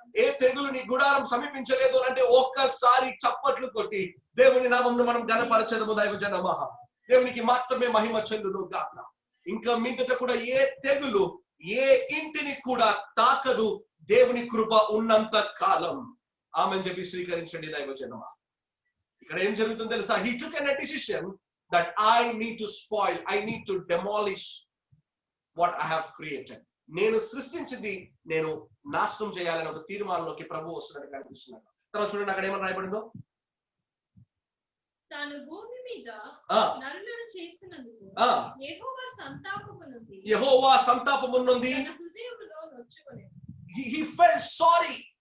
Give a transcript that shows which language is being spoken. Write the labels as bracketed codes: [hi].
[te] ఏ తెగులు నీ గుడారం సమీపించలేదు అంటే ఒక్కసారి చప్పట్లు కొట్టి దేవుని నామమును మనం ఘనపరచెదము దైవజనమా. దేవునికి మాత్రమే మహిమ చెల్లును గాక. ఇంకా మీదట కూడా ఏ తెగులు ఏ ఇంటిని కూడా తాకదు, దేవుని కృప ఉన్నంత కాలం. ఆమెను చెప్పి స్వీకరించండి దైవజనమా. ఇక్కడ ఏం జరుగుతుందో తెలుసా? [en] He took a decision that I need to spoil, I need to demolish what I have created. [te] నేను సృష్టించింది నేను నాశనం చేయాలని ఒక తీర్మానంలోకి ప్రభు వస్తున్నట్టు కనిపిస్తున్నాడు. తర్వాత చూడండి అక్కడ ఏమని రాయబడిందో, తాను భూమి మీద నరులను చేసినందుకు యెహోవా సంతాపము నుండి [en] he felt sorry.